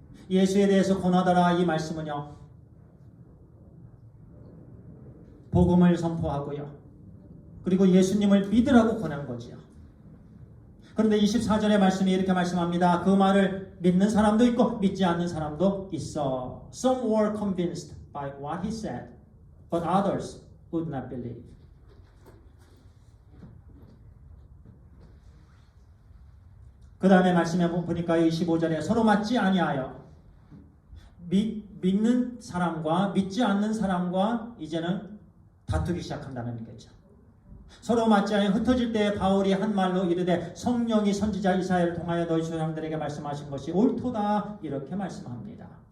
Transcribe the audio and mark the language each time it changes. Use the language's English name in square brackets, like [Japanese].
[Korean] 예수에 대해서 권하더라 이 말씀은요, 복음을 선포하고요, 그리고 예수님을 믿으라고 권한 거지요. 그런데 24절의 말씀이 이렇게 말씀합니다. 그 말을 믿는 사람도 있고 믿지 않는 사람도 있어. [English] Some were convinced by what he said, but others would not believe. [Korean] 그 다음에 말씀에 보니까 25절에 서로 맞지 아니하여 믿는 사람과 믿지 않는 사람과 이제는 다투기 시작한다는 거죠. 서로 맞지 아니하여 흩어질 때 바울이 한 말로 이르되 성령이 선지자 이사야를 통하여 너희 조상들에게 말씀하신 것이 옳도다 이렇게 말씀합니다.